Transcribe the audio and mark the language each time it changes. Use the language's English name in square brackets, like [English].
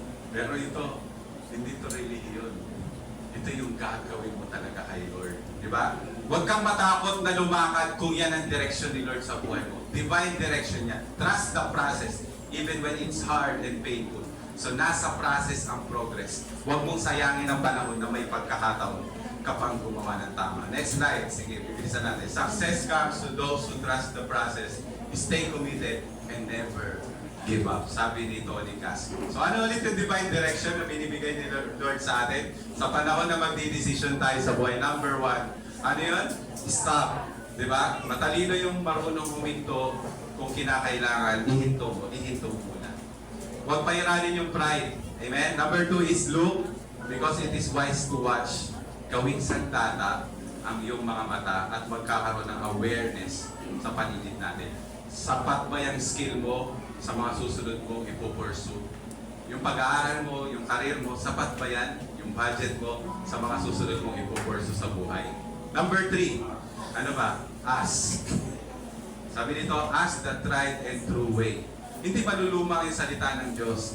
[Filipino] Pero ito, hindi ito relihiyon. Ito yung gagawin mo talaga kay Lord. Di ba? Huwag kang matakot na lumakad kung yan ang direksyon ni Lord sa buhay mo. Divine direction niya. [English] Trust the process even when it's hard and painful. [Filipino] So nasa process ang progress. Huwag mong sayangin ang panahon na may pagkakataon kapag gumawa ng tama. [English] Next slide. [Filipino] Sige, bibilisan natin. [English] Success comes to those who trust the process, stay committed, and never give up. [Filipino] Sabi ni Tony Casco. So ano ulit yung divine direction na binibigay ni Lord sa atin? Sa panahon na magdi-decision tayo sa buhay. Number 1, ano yun? Stop. Diba? Matalino yung marunong huminto kung kinakailangan, ihinto mo muna. Huwag pairanin yung pride. Amen? [English] Number 2 is look, because it is wise to watch. [Filipino] Gawing sandata ang iyong mga mata at magkakaroon ng awareness sa paligid natin. Sapat ba yung skill mo sa mga susunod mo ipupursue? Yung pag-aaral mo, yung career mo, sapat ba yan? Yung budget mo sa mga susunod mong ipupursue sa buhay? Number 3, ano ba? Ask. Sabi nito, [English] ask the tried and true way. [Filipino] Hindi malulumang yung salita ng Diyos.